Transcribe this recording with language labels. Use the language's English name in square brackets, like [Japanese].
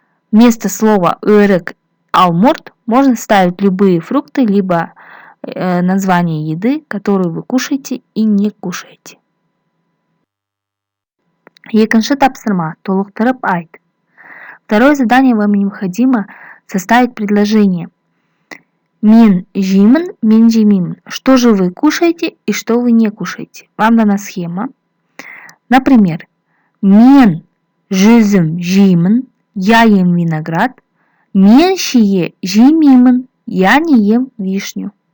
[Russian] Вместо слова өрік, алмұрт можно ставить любые фрукты, либо название еды, которую вы кушаете и не кушаете. [Kazakh] Екінші тапсырма. Толықтырып айт. [Russian] Второе задание: вам необходимо составить предложение. [Kazakh] Мен жеймін, мен жемеймін. [Russian] Что же вы кушаете и что вы не кушаете? Вам дана схема. Например, [Kazakh] мен жүзім жеймін, [Russian] я ем виноград. [Kazakh] Мен шие жемеймін, [Russian] я не ем вишню.